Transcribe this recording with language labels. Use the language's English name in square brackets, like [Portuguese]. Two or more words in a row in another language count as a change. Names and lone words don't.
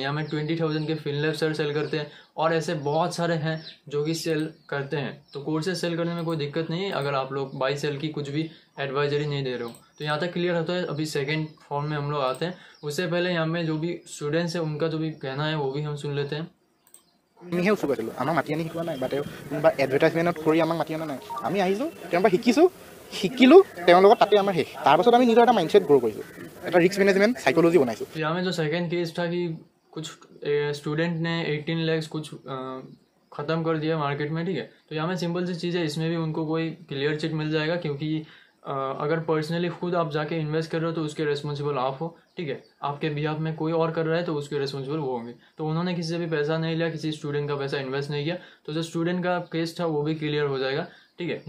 [Hindi] यहाँ में 20,000 के फिनलैब सर सेल करते हैं, और ऐसे बहुत सारे हैं जो कि सेल करते हैं। तो कोर्सेज सेल करने में कोई दिक्कत नहीं है, अगर आप लोग बाई सेल की कुछ भी एडवाइजरी नहीं दे रहे हो। तो यहाँ तक क्लियर होता है। अभी सेकेंड फॉर्म में हम लोग आते हैं। उससे पहले यहाँ में जो भी स्टूडेंट्स हैं उनका जो भी कहना है वो भी हम सुन लेते हैं। [Assamese] আমিহে উচু কৰিছিলোঁ, আমাক মাতি আনি শিকোৱা নাই, বা তেওঁ কোনোবা এডভাৰটাইজমেণ্টত কৰি আমাক মাতি অনা নাই। আমি আহিছোঁ, তেওঁৰ পৰা শিকিলোঁ, তেওঁৰ লগত তাতে আমাৰ শেষ। তাৰপাছত আমি নিজৰ এটা মাইণ্ডছেট গ্ৰ' কৰিছোঁ, এটা ৰিস্ক মেনেজমেণ্ট সাইকোলজি বনাইছোঁ। [Hindi] यहाँ में जो सेकेंड केस था कि कुछ स्टूडेंट ने 18 lakhs कुछ ख़त्म कर दिया मार्केट में, ठीक है। तो यहाँ में सिंपल सी चीज़ है, इसमें भी उनको कोई क्लियर चिट मिल जाएगा, क्योंकि अगर पर्सनली खुद आप जाके इन्वेस्ट कर रहे हो तो उसके रिस्पॉन्सिबल आप हो, ठीक है। आपके बिहाफ में कोई और कर रहा है तो उसके रिस्पॉन्सिबल वो होंगे। तो उन्होंने किसी से भी पैसा नहीं लिया, किसी स्टूडेंट का पैसा इन्वेस्ट नहीं किया, तो जो स्टूडेंट का केस था वो भी क्लियर हो जाएगा, ठीक है।